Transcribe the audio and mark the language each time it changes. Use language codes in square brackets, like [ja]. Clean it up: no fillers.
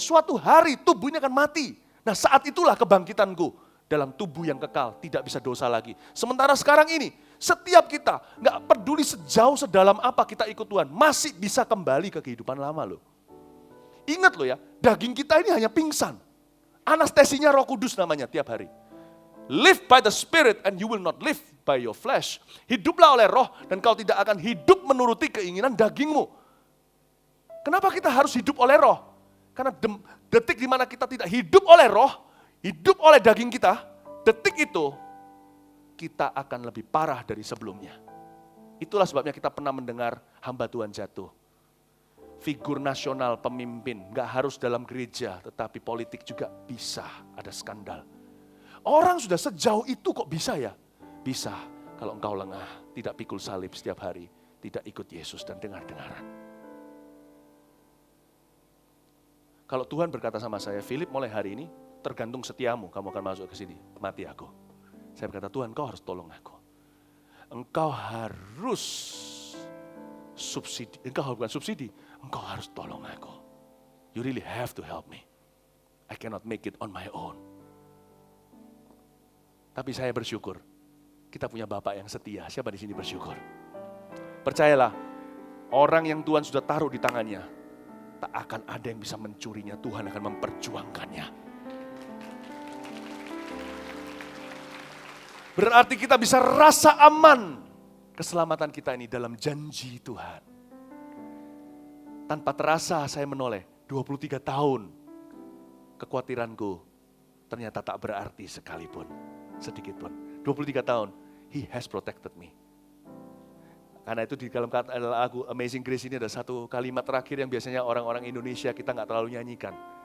[id] Suatu hari tubuh ini akan mati. Nah saat itulah kebangkitanku dalam tubuh yang kekal, tidak bisa dosa lagi. Sementara sekarang ini, setiap kita, gak peduli sejauh sedalam apa kita ikut Tuhan, masih bisa kembali ke kehidupan lama loh. Ingat loh ya, daging kita ini hanya pingsan. Anestesinya Roh Kudus namanya tiap hari. [en] Live by the Spirit and you will not live by your flesh. [id] Hiduplah oleh roh dan kau tidak akan hidup menuruti keinginan dagingmu. Kenapa kita harus hidup oleh roh? Karena detik di mana kita tidak hidup oleh roh, hidup oleh daging kita, detik itu kita akan lebih parah dari sebelumnya. Itulah sebabnya kita pernah mendengar hamba Tuhan jatuh. Figur nasional, pemimpin, gak harus dalam gereja, tetapi politik juga bisa ada skandal. Orang sudah sejauh itu kok bisa ya? Bisa kalau engkau lengah, tidak pikul salib setiap hari, tidak ikut Yesus dan dengar-dengaran. Kalau Tuhan berkata sama saya, Philip mulai hari ini tergantung setiamu, kamu akan masuk ke sini, mati aku. Saya berkata, Tuhan engkau harus tolong aku. Engkau harus subsidi, engkau bukan subsidi, engkau harus tolong aku. [en] You really have to help me. I cannot make it on my own. [id] Tapi saya bersyukur, kita punya Bapak yang setia. Siapa di sini bersyukur? Percayalah, orang yang Tuhan sudah taruh di tangannya, tak akan ada yang bisa mencurinya. Tuhan akan memperjuangkannya. Berarti kita bisa rasa aman keselamatan kita ini dalam janji Tuhan. Tanpa terasa saya menoleh, 23 tahun kekhawatiranku ternyata tak berarti sekalipun, sedikit pun. [en] 23 tahun, He has protected me. [id] Karena itu di dalam lagu Amazing Grace ini ada satu kalimat terakhir yang biasanya orang-orang Indonesia kita nggak terlalu nyanyikan.